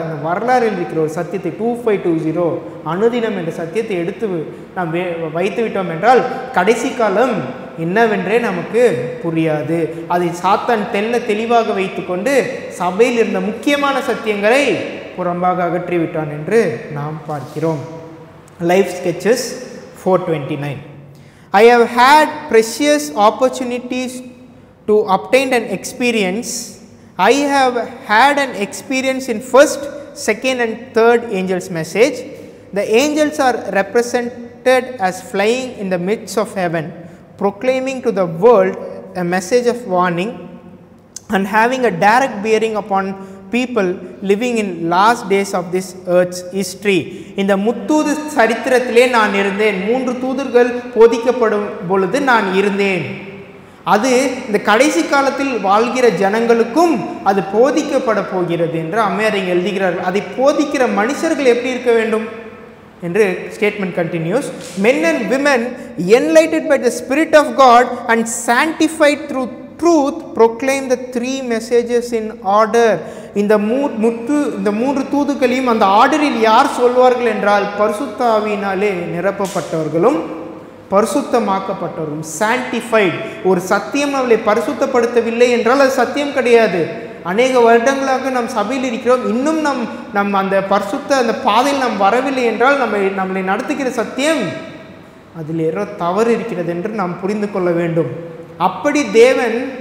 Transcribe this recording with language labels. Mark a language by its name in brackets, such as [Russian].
[Tamil] அந்த வரலாறில் இருக்கிற ஒரு சத்தியத்தை 2520 அனுதினம் என்ற சத்தியத்தை எடுத்து நாம் வைத்து விட்டோம் என்றால், கடைசி காலம் என்னவென்றே நமக்கு புரியாது. அதை சாத்தான் தெளிவாக வைத்துக்கொண்டு சபையில் இருந்த முக்கியமான சத்தியங்களை புறம்பாக அகற்றிவிட்டான் என்று நாம் பார்க்கிறோம். [English] Life sketches 429. I have had precious opportunities to obtain an experience. I have had an experience in first, second and third angels' message. The angels are represented as flying in the midst of heaven, proclaiming to the world a message of warning and having a direct bearing upon people living in last days of this earth's history. [Tamil] இந்த முத்தூது சரித்திரத்திலே நான் இருந்தேன். 3 தூதர்கள் போதிக்கப்படும் பொழுது நான் இருந்தேன். அது இந்த கடைசி காலத்தில் வாழ்கிற ஜனங்களுக்கும் அது போதிக்கப்பட போகிறது என்று அம்மையார் இங்கே எழுதுகிறார்கள். அதை போதிக்கிற மனுஷர்கள் எப்படி இருக்க வேண்டும் என்று [English] Statement continues. Men and women enlightened by the Spirit of God and sanctified through truth proclaim the 3 messages in order. [Tamil] இந்த 3 தூதுகளையும் அந்த ஆர்டரில் யார் சொல்வார்கள் என்றால், பரிசுத்த ஆவியினாலே நிரப்பப்பட்டவர்களும் பரிசுத்தமாக்கப்பட்டவர்களும். சான்டிஃபைட், ஒரு சத்தியம் அவளை பரிசுத்தப்படுத்தவில்லை என்றால் அது சத்தியம் கிடையாது. அநேக வருடங்களாக நாம் சபையில் இருக்கிறோம், இன்னும் நம் அந்த அந்த பாதையில் நாம் வரவில்லை என்றால் நம்மளை நடத்துகிற சத்தியம் அதில் ஏதோ தவறு இருக்கிறது என்று நாம் புரிந்து கொள்ள வேண்டும். அப்படி தேவன்